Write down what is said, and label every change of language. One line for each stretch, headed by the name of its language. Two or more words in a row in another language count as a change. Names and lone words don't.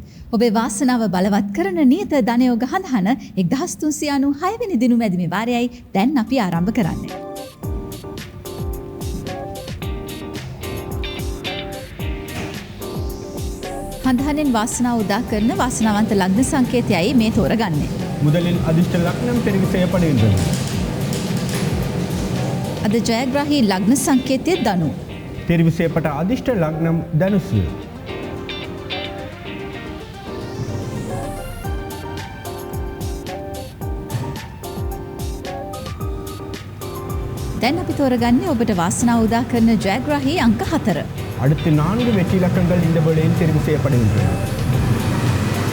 Sinhala: ඔබේ වාසනාව බලවත් කරන නියත ධනයෝග හඳහන 1396 වෙනි දිනුම ඇදීමේ වාරයයි දැන් අපි ආරම්භ කරන්නේ. හඳහනෙන් වාසනාව උදා කරන වාසනාවන්ත ලග්න සංකේතයයි මේ තෝරගන්නේ.
Tamil: முதலில் அதிர்ஷ்ட லக்னம் தெரிவு செய்யப்படுகின்றது.
Sinhala: අද ජයග්‍රාහී ලග්න සංකේතය ධනු.
Tamil: தெரிவு செய்யப்பட்ட அதிர்ஷ்ட லக்னம் தனுசு.
Sinhala: දැන් අපි තෝරගන්නේ ඔබට වාසනාව උදා කරන ජයග්‍රාහී අංක 4.
Tamil: அடுத்து 4 வெற்றி இலக்கங்கள் இந்த வேளையில் தெரிவு செய்யப்படுகின்றன.